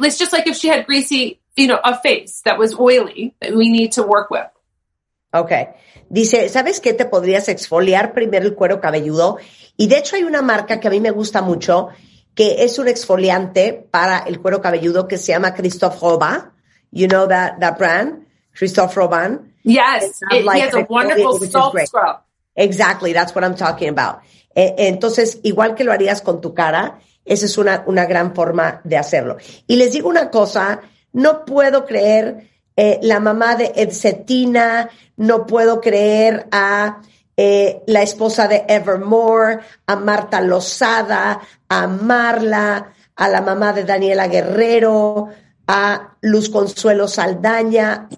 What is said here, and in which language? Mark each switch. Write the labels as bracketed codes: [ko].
[en] It's just like if she had greasy, a face that was oily that we need to work with. Okay. [es] Dice, ¿sabes qué? Te podrías exfoliar primero el cuero cabelludo. Y de hecho hay una marca que a mí me gusta mucho, que es un exfoliante para el cuero cabelludo que se llama Christophe Robin. [en] You know that brand? Christophe Robin. Yes, he has a wonderful salt scrub. Exactly, that's what I'm talking about. [es] Entonces, igual que lo harías con tu cara, esa es una gran forma de hacerlo. Y les digo una cosa, no puedo creer la mamá de Edcetina, no puedo creer a la esposa de Evermore, a Marta Lozada, a Marla, a la mamá de Daniela Guerrero, a Luz Consuelo Saldaña.